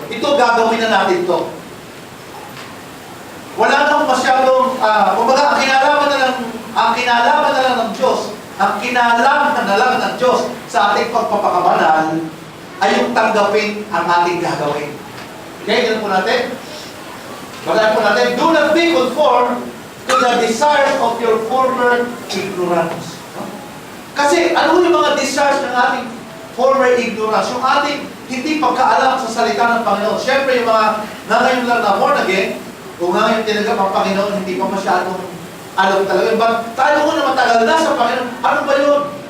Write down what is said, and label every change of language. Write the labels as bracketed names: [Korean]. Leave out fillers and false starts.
[Filipino] Ito, gagawin na natin ito. Wala nang masyadong, kumbaga, ang kinalaman na lang ng Diyos, ang kinalaman na lang ng Diyos sa ating pagpapakabanal ay yung tanggapin ang ating gagawin. Okay, ganun po natin. Basahin po natin. [English] Do not be conformed to the desires of your former ignorance. [Filipino] Kasi ano yung mga desires ng ating former ignorance? Yung ating hindi pagkaalam sa salita ng Panginoon. Siyempre yung mga ngayon lang na born again, kung ngayon tinanggap ang Panginoon, hindi pa masyadong alam talaga. But tayo ko na matagal na sa Panginoon, ano ba yun?